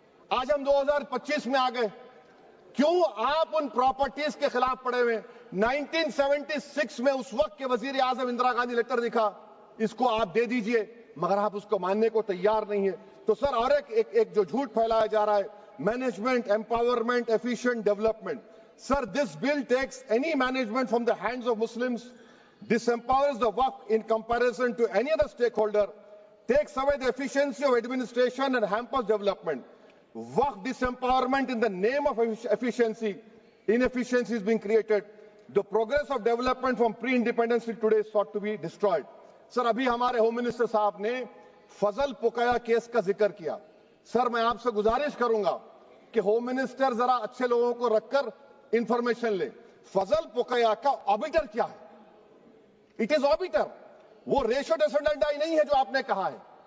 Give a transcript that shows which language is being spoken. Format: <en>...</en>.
<hi>आज हम 2025 में आ गए, क्यों आप उन प्रॉपर्टीज के खिलाफ पड़े हुए? 1976 में उस वक्त के वजीर आजम इंदिरा गांधी लेटर लिखा, इसको आप दे दीजिए, मगर आप उसको मानने को तैयार नहीं है। तो सर, और एक जो झूठ फैलाया जा रहा है, management, empowerment, efficient development.</hi> <en>Sir, this bill takes any management from the hands of Muslims, disempowers the Waqf in comparison to any other stakeholder, takes away the efficiency of administration and hampers development. Waqf disempowerment in the name of efficiency, inefficiency is being created. The progress of development from pre-independence till today is sought to be destroyed.</en> <hi>Sir, अभी हमारे home minister साहब ने फजल पुकाया case का जिक्र किया। Sir, मैं आपसे गुजारिश करूंगा कि होम मिनिस्टर जरा अच्छे लोगों को रखकर इंफॉर्मेशन ले। फजल पुकाया का ऑबिटर क्या है?</hi> <en>it is obiter,</en> <hi>वो रेशो डिसेंडेंटाई नहीं है जो आपने कहा है।</hi>